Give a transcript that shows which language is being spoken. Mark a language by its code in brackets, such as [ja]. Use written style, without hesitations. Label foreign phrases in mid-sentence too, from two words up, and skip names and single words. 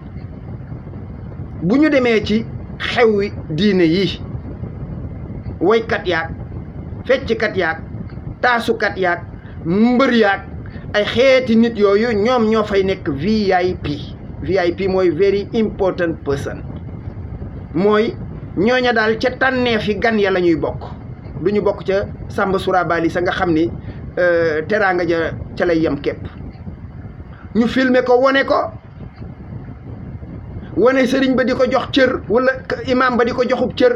[wo] bu ñu demee ci xewi diine yi woykat yaag fecckat yaag taasukat yaag mbër yaag ay xeeti nit yooyu ñoom ñoo fay nekk VIP mooy [en] very important person. [wo] mooy ñooña daal ca tànneefi gan ya la ñuy bokk, du ñu bokk ca Samba Surabali sa nga xam ni teraanga ja ca lay yem képp. ñu filmer ko wane sëriñ ba di ko jox cër wala imam ba di ko joxub cër.